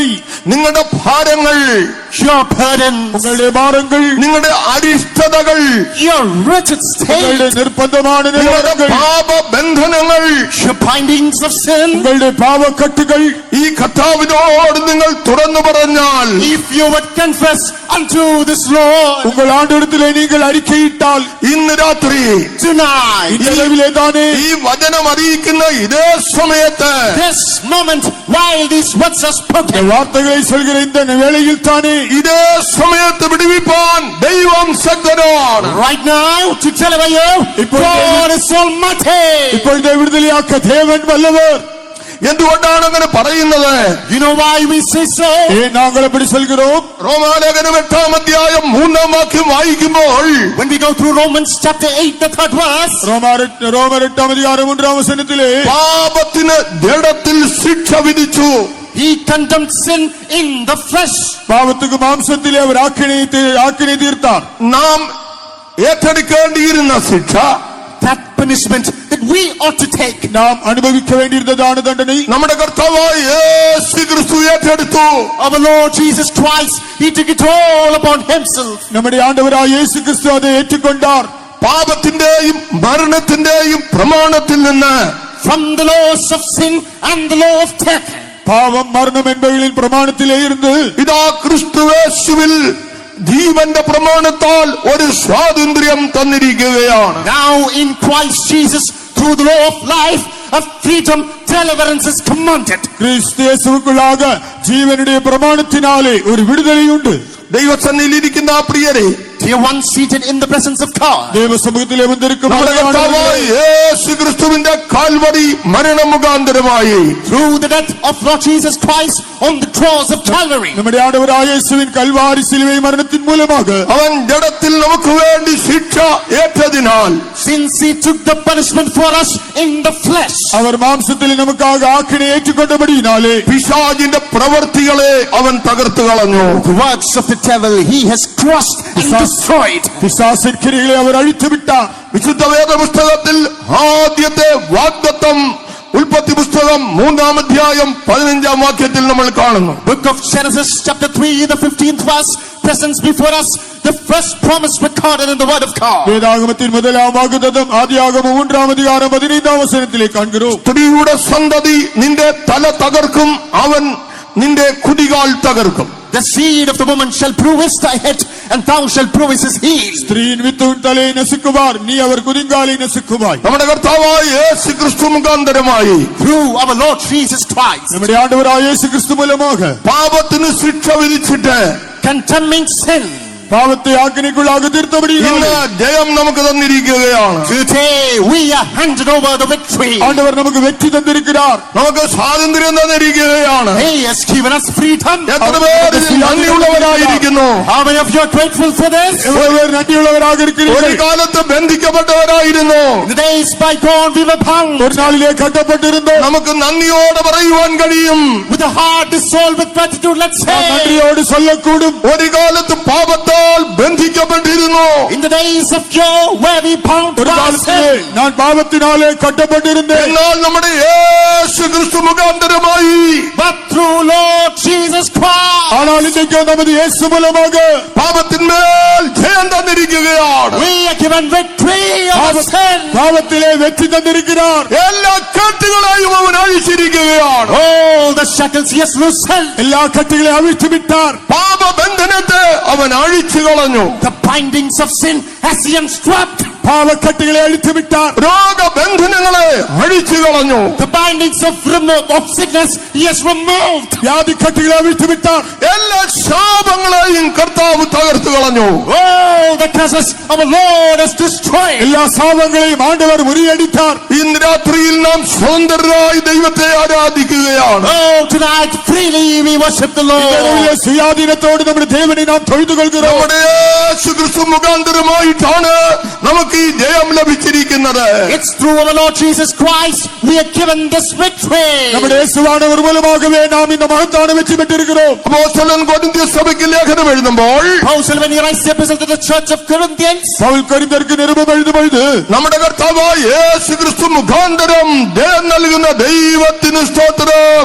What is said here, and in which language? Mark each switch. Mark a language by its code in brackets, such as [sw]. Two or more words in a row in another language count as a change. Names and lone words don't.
[ml] നിങ്ങളുടെ ഭാരങ്ങൾ, [en] Your burdens, [ta] உங்களுடைய பாரங்கள், [ml] നിങ്ങളുടെ അരിഷ്ടതകൾ, [en] your wretched [ta] உங்களுடைய [en] state, [ta] நிர்பந்தமான [ml] നിങ്ങളുടെ [ta] நிலவரங்கள், [ml] പാപബന്ധനങ്ങൾ, [en] your bindings of sin. [ta] உங்களுடைய பாவக்கட்டுகள், [ml] ഈ കർത്താവിനോട് നിങ്ങൾ തുറന്നു പറഞ്ഞാൽ [en] If you would confess unto this Lord [ta] உங்கள் ஆண்டவரிடத்திலே நீங்கள் அறிக்கையிட்டால் [ml] ഇന്ന് രാത്രി [en] tonight, [ta] இந்த இரவிலே தானே [ml] ഈ വചനം അറിയിക്കുന്ന ഇതേ സമയത്ത് [en] this moment, while these words are [ta] இந்த [en] spoken, [ta] வார்த்தைகளை சொல்கிற இந்த வேளையில் தானே [ml] ഇതേ സമയത്ത് വിടുവിപ്പാൻ ദൈവം ശക്തനാണ്. [en] right now, to deliver you, God is almighty. [ta] இப்பொழுது விடுதலையாக்க தேவன் வல்லவர். [ml] എന്തുകൊണ്ടാണ് അങ്ങനെ പറയുന്നത്? [en] You know why we say so? [ta] ஏன் நாங்கள் அப்படி சொல்கிறோம்? [ml] റോമാലേഖനം 8-ാം അധ്യായം 3-ാം വാക്യം വായിക്കുമ്പോൾ [en] When we go through Romans chapter 8, the 3rd verse, [ta] ரோமர் 8-ாம் அதிகாரம் 3-ாம் வசனத்திலே [ml] പാപത്തിന് ജഡത്തിൽ ശിക്ഷ വിധിച്ചു. [en] he condemned sin in the flesh. [ta] பாவத்துக்கு மாம்சத்திலே அவர் ஆக்கினை தீர்த்தார். [ml] നാം ഏറ്റെടുക്കേണ്ടിയിരുന്ന ശിക്ഷ, [en] That punishment that we ought to take, [ta] நாம் அனுபவிக்க வேண்டியிருந்ததான தண்டனை [ml] നമ്മുടെ കർത്താവായ യേശു ക്രിസ്തു ഏറ്റെടുത്തു. [en] our Lord Jesus Christ, he took it all upon himself. [ta] நம்முடைய ஆண்டவராய் இயேசு கிறிஸ்து அதை ஏற்றுக்கொண்டார். [ml] പാപത്തിന്റെയും മരണത്തിന്റെയും പ്രമാണത്തിൽ നിന്ന് [en] From the laws of sin and the law of death, [ta] பாவம் மரணம் என்பவைகளின் பிரமாணத்திலே இருந்து [ml] ഇതാ ക്രിസ്തുവേശുവിൽ ജീവന്റെ പ്രമാണത്താൽ ഒരു സ്വാതന്ത്ര്യം തന്നിരിക്കുകയാണ്. [en] now in Christ Jesus, through the law of life, of freedom, deliverance is commanded. [ta] கிறிஸ்து இயேசுவுக்குள்ளாக ஜீவனுடைய பிரமாணத்தினாலே ஒரு விடுதலை உண்டு. [ml] ദൈവസന്നിധിയിൽ ഇരിക്കുന്ന ആ പ്രിയരെ, [en] Dear one seated in the presence of God, [ta] தேவ சமூகத்திலே வந்திருக்கும் [ml] നമ്മുടെ കർത്താവായ യേശു ക്രിസ്തുവിന്റെ കാൽവരി മരണം മുഖാന്തരമായി [en] through the death of Lord Jesus Christ on the cross of Calvary, [ta] நம்முடைய ஆண்டவராയ இயேசுவின் கல்வாரி சிலுவை மரணத்தின் மூலமாக [ml] അവൻ ജഡത്തിൽ നമുക്ക് വേണ്ടി ശിക്ഷ ഏറ്റതിനാൽ [en] since he took the punishment for us in the flesh, [ta] அவர் மாம்சத்தில் நமக்காக ஆக்கினை ஏற்றுக்கொண்டபடியினாலே [ml] പിശാചിന്റെ പ്രവർത്തികളെ അവൻ തകർത്തു കളഞ്ഞു. [en] the works of the devil he has crushed and destroyed. [ta] பிசாசின் கிரியைகளை அவர் அழித்து விட்டார். [ml] വിശുദ്ധ വേദപുസ്തകത്തിൽ ആദ്യത്തെ വാഗ്ദത്തം ഉൽപ്പത്തി പുസ്തകം 3-ാം അധ്യായം 15-ാം വാക്യത്തിൽ നമ്മൾ കാണുന്നു. [en] Book of Genesis chapter 3, the 15th verse presents before us the first promise recorded in the word of God. [ta] வேதாகமத்தின் முதலாம் வாக்குத்தத்தம் ஆதியாகமம் 3-ாம் அதிகாரம் 15-ாம் வசனத்திலே காண்கிறோம். [ml] സ്ത്രീയുടെ സന്തതി നിന്റെ തല തകർക്കും, അവൻ നിന്റെ കുതികാൽ തകർക്കും. [en] The seed of the woman shall bruise thy head, and thou shalt bruise his heel. [ta] ஸ்திரீயின் வித்து உன் தலையை நசுக்குவார், நீ அவர் குதிங்காலை நசுக்குவாய். [ml] നമ്മുടെ കർത്താവായ യേശു ക്രിസ്തു മുഖാന്തരമായി [en] Through our Lord Jesus Christ, [ta] நம்முடைய ஆண்டவராയ இயேசு கிறிஸ்து மூலமாக [ml] പാപത്തിന് ശിക്ഷ വിധിച്ചിട്ട് [en] condemning sin, [ta] பாவத்தை ஆக்கினைக்குள்ளாக தீர்த்தபடியினாலே [ml] ഇന്ന് ജയം നമുക്ക് തന്നിരിക്കുകയാണ്. [en] today we are handed over the victory. [ta] ஆண்டவர் நமக்கு வெற்றி தந்திருக்கிறார். [ml] നമുക്ക് സ്വാതന്ത്ര്യം തന്നിരിക്കുകയാണ്. [en] He has given us freedom. [ml] എത്ര പേർ ഇതിൽ നന്ദിയുള്ളവരായിരിക്കുന്നു? [en] How many of you are grateful for this? [ta] எவ்வளவு பேர் நன்றியுள்ளவராக [ml] ഒരു [ta] இருக்கிறீர்கள்? [ml] കാലത്ത് ബന്ധിക്കപ്പെട്ടവരായിരുന്നു. [en] In the days bygone we were bound. [ta] ஒரு நாளிலே கட்டப்பட்டிருந்தோம். [ml] നമുക്ക് നന്ദിയോടെ പറയുവാൻ കഴിയും. [en] With a heart dissolved with gratitude, let's [ta] நாம் [en] say, [ta] நன்றியோடு சொல்லக்கூடும். [ml] ഒരു കാലത്ത് പാപത്താൽ ബന്ധിക്കപ്പെട്ടിരുന്നു. [en] in the days of yore where we bound [ta] ஒரு [en] by [ta] காலத்திலே [en] sin, [ta] நான் பாவத்தினாலே கட்டப்பட்டிருந்தேன். [ml] എന്നാൽ നമ്മുടെ യേശു ക്രിസ്തു മുഖാന്തരമായി [en] but through Lord Jesus Christ, [ta] ஆனால் இன்றைக்கு நமது இயேசு மூலமாக [ml] പാപത്തിന്മേൽ ജയം തന്നിരിക്കുകയാണ്. [en] we are given victory over sin. [ta] பாவத்திலே வெற்றி தந்திருக்கிறார். [ml] എല്ലാ കെട്ടുകളെയും അവൻ അഴിച്ചിരിക്കുകയാണ്. [en] All the shackles he has loosened, [ta] எல்லா கட்டுகளையும் அவிழ்த்து விட்டார். [ml] പാപബന്ധനത്തെ അവൻ അഴിച്ചു കളഞ്ഞു. [en] the bindings of sin has he unstrapped, [ta] பாவக்கட்டுகளை அழித்து விட்டார். [ml] രോഗബന്ധനങ്ങളെ അഴിച്ചു കളഞ്ഞു. [en] the bindings of sickness he has removed. [ta] வியாதி கட்டுகளை அவிழ்த்து விட்டார். [ml] എല്ലാ ശാപങ്ങളെയും കർത്താവ് തകർത്തു കളഞ്ഞു. [en] All the curses our Lord has destroyed. [ta] எல்லா சாபங்களையும் ஆண்டவர் முறியடித்தார். [ml] ഇന്ന് രാത്രിയിൽ നാം സ്വതന്ത്രരായി ദൈവത്തെ ആരാധിക്കുകയാണ്. [en] Oh, tonight freely we worship the Lord. [ta] இரவிலே சுயாதீனத்தோடு നമ്മുടെ தேவனை நாம் தொழுது கொள்கிறோம். [ml] നമ്മുടെ യേശു ക്രിസ്തു മുഖാന്തരമായിട്ടാണ് നമുക്ക് ഈ ജയം ലഭിച്ചിരിക്കുന്നത്. [en] It's through our Lord Jesus Christ we are given this victory. [ta] நம்முடைய இயேசுவானவர் மூலமாகவே நாம் இந்த மகத்தான வெற்றி பெற்றிருக்கிறோம். [ml] അപ്പോസ്തലൻ കൊരിന്ത്യർ സഭയ്ക്ക് ലേഖനം എഴുതുമ്പോൾ [en] Paul, when he writes the epistle to the church of Corinthians, [ta] பவுல் கொரிந்தியர்க்கு நிருபம் எழுதும்போது [ml] നമ്മുടെ കർത്താവായ യേശു ക്രിസ്തു മുഖാന്തരം ജയം നൽകുന്ന ദൈവത്തിന് സ്തോത്രം.